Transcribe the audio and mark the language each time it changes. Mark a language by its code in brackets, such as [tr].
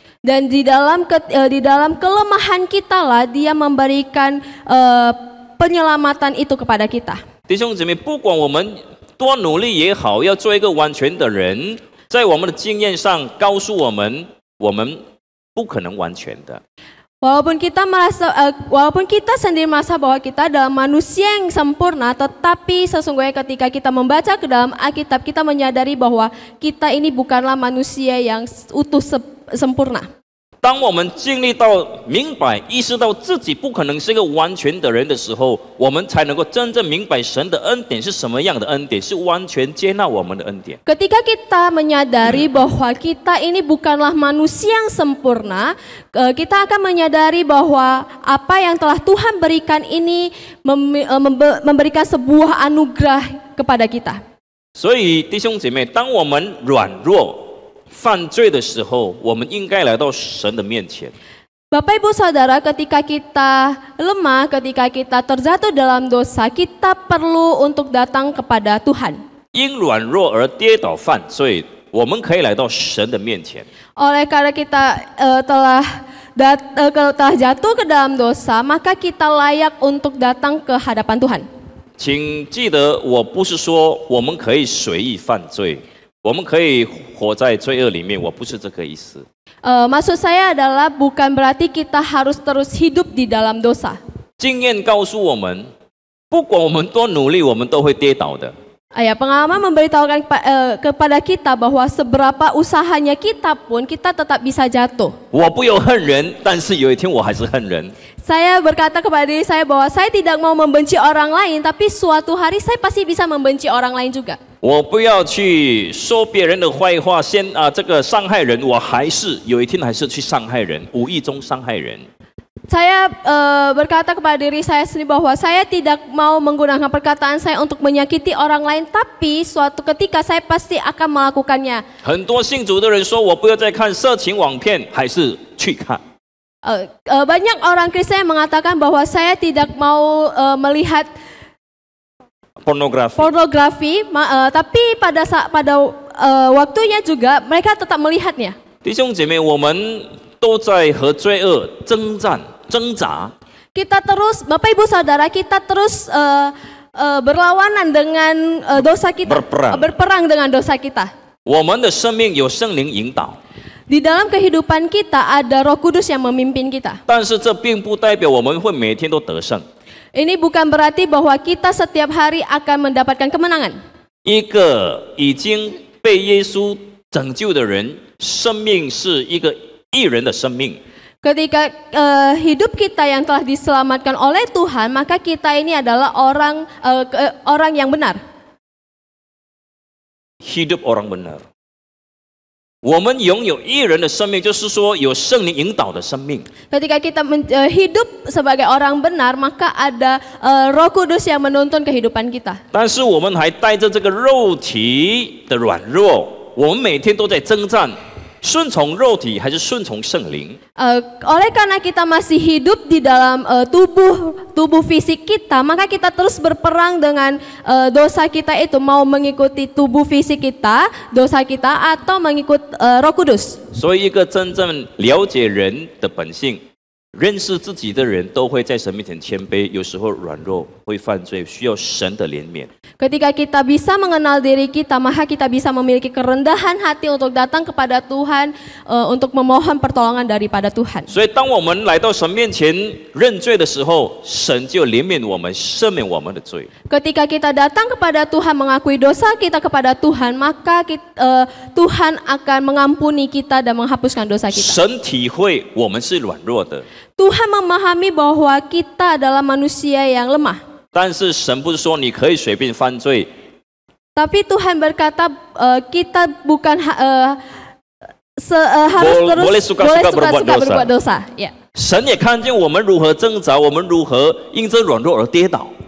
[id] Dan di dalam kelemahan kita lah Dia memberikan penyelamatan itu kepada kita. [zh] 弟兄姊妹，不管我们多努力也好，要做一个完全的人，在我们的经验上告诉我们，我们不可能完全的。 [id] Walaupun kita sendiri merasa bahwa kita adalah manusia yang sempurna, tetapi sesungguhnya ketika kita membaca ke dalam Alkitab, kita menyadari bahwa kita ini bukanlah manusia yang utuh sempurna. [zh] 当我们经历到明白、意识到自己不可能是一个完全的人的时候，我们才能够真正明白神的恩典是什么样的恩典，是完全接纳我们的恩典。 [id] Ketika kita menyadari bahwa kita ini bukanlah manusia yang sempurna, kita akan menyadari bahwa apa yang telah Tuhan berikan ini memberikan sebuah anugerah kepada kita. [zh] 所以弟兄姐妹，当我们软弱、犯罪的时候，我们应该来到神的面前。 [id] Bapak Ibu Saudara, ketika kita lemah, ketika kita terjatuh dalam dosa, kita perlu untuk datang kepada Tuhan. [zh] 因软弱而跌倒犯罪，我们可以来到神的面前。 [id] Oleh karena kita telah jatuh ke dalam dosa, maka kita layak untuk datang ke hadapan Tuhan. [zh] 请记得，我不是说我们可以随意犯罪，我们可以活在罪恶里面，我不是这个意思。 [id] Maksud saya adalah bukan berarti kita harus terus hidup di dalam dosa. [zh] 经验告诉我们，不管我们多努力，我们都会跌倒的。 [id] Pengalaman memberitahukan kepada kita bahwa seberapa usahanya kita pun kita tetap bisa jatuh. [zh] 我不有恨人，但是有一天我还是恨人。 [id] Saya berkata kepada diri saya bahwa saya tidak mau membenci orang lain, tapi suatu hari saya pasti bisa membenci orang lain juga. [zh] 我不要去说别人的坏话，这个伤害人，我还是有一天还是去伤害人，无意中伤害人。 [id] Saya berkata kepada diri saya sendiri bahwa saya tidak mau menggunakan perkataan saya untuk menyakiti orang lain, tapi suatu ketika saya pasti akan melakukannya. [zh] 很多信主的人说，我不要再看色情网片，还是去看。 [id] Banyak orang Kristen yang mengatakan bahwa saya tidak mau melihat pornografi, tapi pada waktunya juga mereka tetap melihatnya. [zh] 弟兄姐妹，我们都在和罪恶征战、挣扎。 [id] Kita terus, Bapak Ibu Saudara, kita terus berlawanan dengan dosa kita, berperang dengan dosa kita. [zh] 我们的生命有圣灵引导， [id] Di dalam kehidupan kita ada Roh Kudus yang memimpin kita. [zh] 但是这并不代表我们会每天都得胜。 [id] Ini bukan berarti bahwa kita setiap hari akan mendapatkan kemenangan. [zh] 一个已经被耶稣拯救的人，生命是一个义人的生命。 [id] Ketika hidup kita yang telah diselamatkan oleh Tuhan, maka kita ini adalah orang yang benar. Hidup orang benar. [zh] 我们拥有义人的生命，就是说有圣灵引导的生命。 [id] Ketika kita hidup sebagai orang benar, maka ada Roh Kudus yang menuntun kehidupan kita. [zh] 但是我们还带着这个肉体的软弱，我们每天都在征战，顺从肉体还是顺从圣灵？ [id] Oleh karena kita masih hidup di dalam tubuh fisik kita, maka kita terus berperang dengan dosa kita itu, mau mengikuti tubuh fisik kita, dosa kita, atau mengikut Roh Kudus. [zh] 所以，一个真正了解人的本性、认识自己的人，都会在神面前谦卑，有时候软弱，会犯罪，需要神的怜悯。 [id] Ketika kita bisa mengenal diri kita, maka kita bisa memiliki kerendahan hati untuk datang kepada Tuhan, untuk memohon pertolongan daripada Tuhan. [zh] 所以，当我们来到神面前认罪的时候，神就怜悯我们，赦免我们的罪。 [id] Ketika kita datang kepada Tuhan, mengakui dosa kita kepada Tuhan, maka Tuhan akan mengampuni kita dan menghapuskan dosa kita. [zh] 神体会我们是软弱的， [id] Tuhan memahami bahwa kita adalah manusia yang lemah. [zh] 但是神不是说你可以随便犯罪， [id] Tapi Tuhan berkata kita bukan harus terus boleh suka-suka berbuat dosa. Ya. [zh] 神也看见我们如何挣扎，我们如何因着软弱而跌倒。